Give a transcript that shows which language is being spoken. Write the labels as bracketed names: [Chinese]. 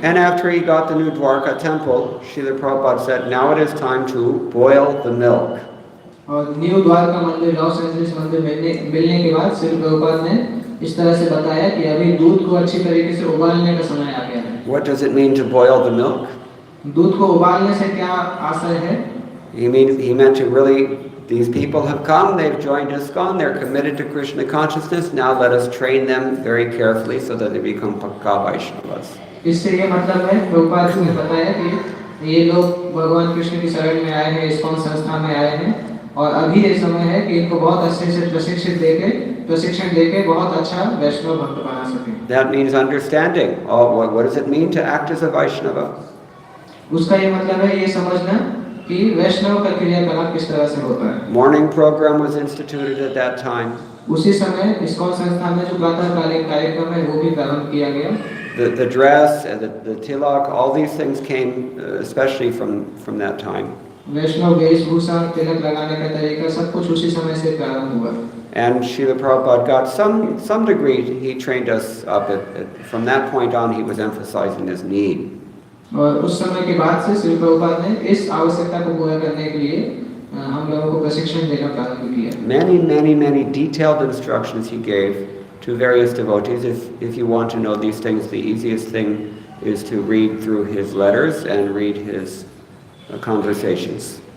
[English] And after he got the new Dwarka temple, Srila Prabhupada said, now it is time to boil the milk. [Hindi] और new Dwarka मंदिर, Los Angeles मंदिर मिलने के बाद श्री प्रभुपाद ने इस तरह से बताया कि अभी दूध को अच्छी तरीके से उबालने का समय आ गया है. [English] What does it mean to boil the milk? [Hindi] दूध को उबालने से क्या आशय है? [English] He meant to really, these people have come, they've joined ISKCON, they're committed to Krishna consciousness, now let us train them very carefully so that they become Pakka Vaishnavas. [Hindi] इससे ये मतलब है, प्रभुपाद जी ने बताया कि ये लोग भगवान कृष्ण की शरण में आए हैं, ISKCON संस्था में आए हैं और अभी ये समय है कि इनको बहुत अच्छे से प्रशिक्षण देके बहुत अच्छा वैष्णव भक्त बना सकें. [English] That means understanding. What does it mean to act as a Vaishnava? [Hindi] उसका ये मतलब है ये समझना कि वैष्णव का क्रियाकलाप किस तरह से होता है। [English] Morning program was instituted at that time. [Hindi] उसी समय इस्कॉन संस्थान में जो प्रातःकालीन कार्यक्रम है वो भी प्रारंभ किया गया। [English] The dress and the tilak, all these things came especially from that time. [Hindi] वैष्णव वेशभूषा, तिलक लगाने का तरीका सब कुछ उसी समय से प्रारंभ हुआ। [English] And Srila Prabhupada got some degree, he trained us up. From that point on, he was emphasizing this need. [Hindi] और उस समय के बाद से श्री प्रभुपाद ने इस आवश्यकता को पूरा करने के लिए हम लोगों को प्रशिक्षण देना प्रारंभ किया। [English] Many detailed instructions he gave to various devotees. If you want to know these things, the easiest thing is to read through his letters and read his conversations.